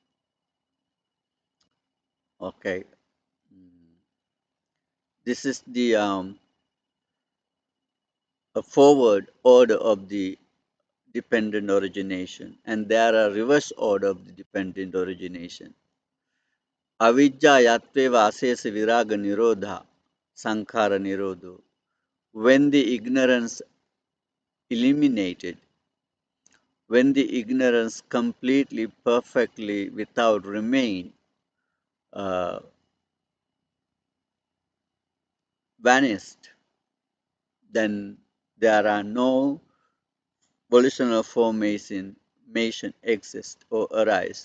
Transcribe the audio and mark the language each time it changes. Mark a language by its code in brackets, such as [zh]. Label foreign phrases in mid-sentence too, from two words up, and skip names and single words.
[en] Okay, this is the a forward order of the dependent origination, and there are reverse order of the dependent origination. [pi] Avijja yatveva asesa viraga nirodha sankhara nirodho. [en] When the ignorance eliminated, when the ignorance completely, perfectly, without remain, vanished, then there are no volitional formation exist or arise.